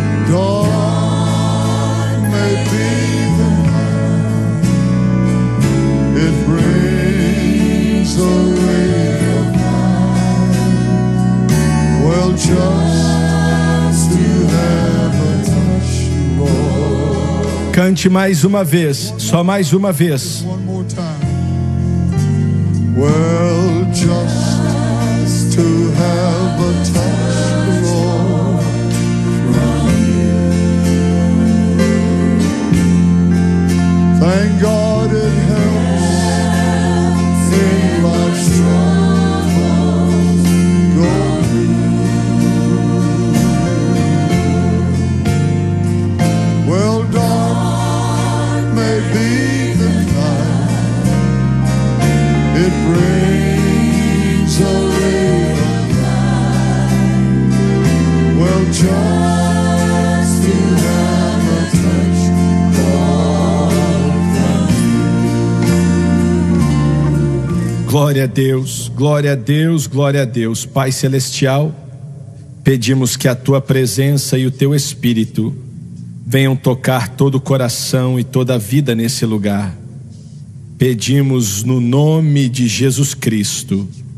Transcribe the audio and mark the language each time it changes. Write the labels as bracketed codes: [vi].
[en] Go dark may be the night, it brings a ray of light. Well, just to have a touch, Lord. [pt] Cante mais uma vez, só mais uma vez. [en] One more time. Well, just to have a touch, Lord, from you. Thank God it helps in life's troubles go through. Well, dark may be the night, it brings a ray of light. Well, just to have a touch, Lord, from you. [pt] Glória a Deus, glória a Deus, glória a Deus. Pai Celestial, pedimos que a tua presença e o teu Espírito venham tocar todo o coração e toda a vida nesse lugar. Pedimos no nome de Jesus Cristo.